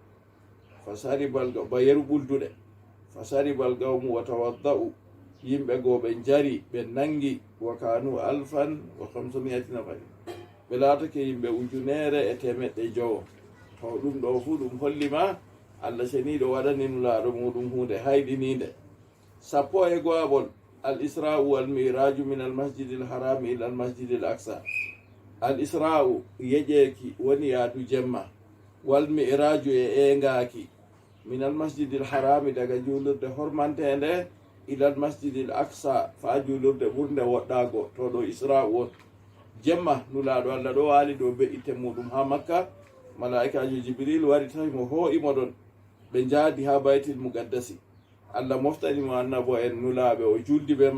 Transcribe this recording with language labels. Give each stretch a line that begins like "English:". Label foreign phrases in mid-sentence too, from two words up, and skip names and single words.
Fula: fa saribal ba yeru ɓulduɗe fa saribal gawmu wa tawadda'u yimɓe goo ɓe jari ɓe nangi wa kanu 1500 nafari ɓe laatake yimɓe 1,100 to ɗum ɗo fu ɗum hollima allah seniɗo waɗani nulaɗo muɗum hunde hayɗininde.
Arabic: 11 الإسراء والمعراج من المسجد الحرام إلى المسجد الأقصى. الإسراء
Fula: yeƴeki woni yaadu jemma
Arabic: والمعراج
Fula: e engaki
Arabic: من المسجد الحرام
Fula: daga julurde hormantende
Arabic: إلى المسجد الأقصى
Fula: fa julurde ɓurde woɗɗago to ɗo isra won jemma nulaɗo allah ɗo waali ɗo be'ite muɗum ha makka malaikaji jibril wari tawimo ho'imo ɗon ɓe jaadi ha
Arabic: بيت المقدس
Fula: allah moftanimo annabo en nulaɓe o juldi ɓe